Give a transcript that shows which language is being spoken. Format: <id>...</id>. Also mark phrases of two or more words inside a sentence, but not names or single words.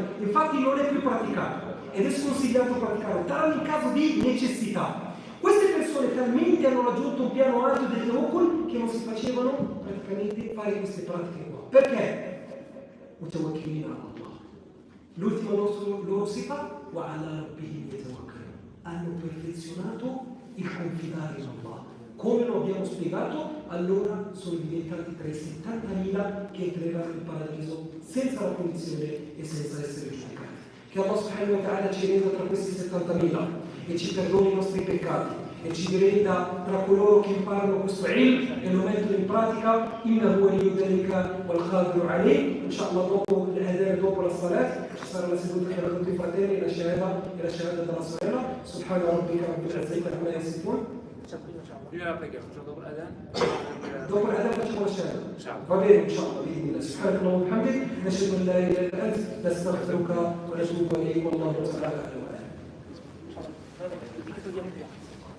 <it>Infatti non è più praticato ed è sconsigliato praticarlo, tranne in caso di necessità. Queste persone talmente hanno raggiunto un piano alto del tawakkul che non si facevano praticamente fare queste pratiche qua.</it> <ar>Perché? متوكلين الله.</ar> <it>L'ultima loro sifa,</it> <ar>وعلى ربهم يتوكلون.</ar> <it>Hanno perfezionato il confidare in Allah. Come lo abbiamo spiegato, allora sono diventati tra i 70.000 che entreranno in paradiso senza la punizione e senza essere giudicati. Che Allah</it> <ar>سبحانه وتعالى</ar> <it>ci renda tra questi 70.000 e ci perdoni i nostri peccati e ci renda tra coloro che imparano questo ilm e lo mettono in pratica.</it> <ar>إنه ولي ذلك والقادر عليه.</ar> <it>Inshallah dopo l'adhan, dopo la salat ci sarà la seduta tra tutti i fratelli e la shahada della sorella.</it> <ar>سبحان ربك رب العزة عما يصفون.</ar> <it>Prima la preghiera, facciamo dopo l'adhan? Dopo l'adhan facciamo la shahada. Va bene,</it> <ar>inshallah, bismillah. سبحان الله وبحمده نشهد أن لا إله إلا أنت نستغفرك ونتوب إليك والله تعالى أعلم.</ar>